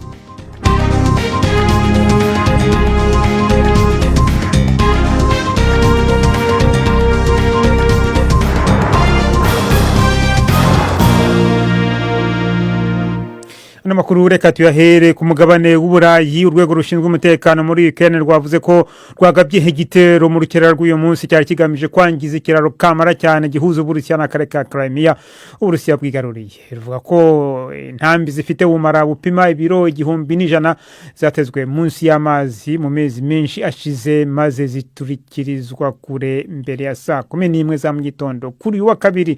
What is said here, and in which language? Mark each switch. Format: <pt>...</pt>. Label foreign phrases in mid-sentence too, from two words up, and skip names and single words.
<rw>Makuru reka tuyahere ku mugabane w'Uburayi. Urwego rushinzwe umutekano muri Ukraine rwavuze ko rwagabye igitero mu rukerera rw'uyu munsi cyari kigamije kwangiza ikiraro kamara cyane gihuza Uburusiya n'akarere ka Crimea Uburusiya bwigaruriye. Ruvuga ko intambi zifite ubumara bupima ibiro 1,100 zatezwe munsi y'amazi mu mezi menshi ashize maze ziturikirizwa kure mbere ya saa 11 za mu gitondo kuri wa kabiri.</rw>